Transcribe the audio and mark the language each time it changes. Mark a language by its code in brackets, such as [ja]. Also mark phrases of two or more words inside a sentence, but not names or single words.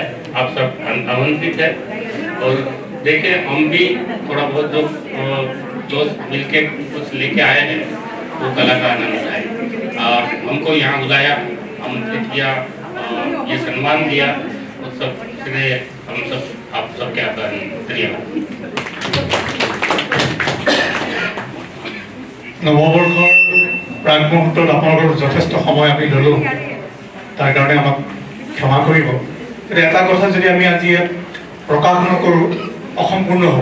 [hi] आप सब आमंत्रित है, और देखिए हम भी थोड़ा बहुत जो मिलके कुछ लेके आए हैं वो कला का आनंद उठाए। हमको यहाँ बुलाया, आमंत्रित किया, ये सम्मान दिया, उस सब इसलिए हम सब आप सबके आभारी हैं। धन्यवाद। [as] নৱবৰ্ষৰ প্ৰাক মুহূৰ্তত আপোনালোকৰ যথেষ্ট সময় আমি ল'লোঁ, তাৰ কাৰণে আমাক ক্ষমা কৰিব। কিন্তু এটা কথা যদি আমি আজি ইয়াত প্ৰকাশ নকৰোঁ অসম্পূৰ্ণ হ'ব।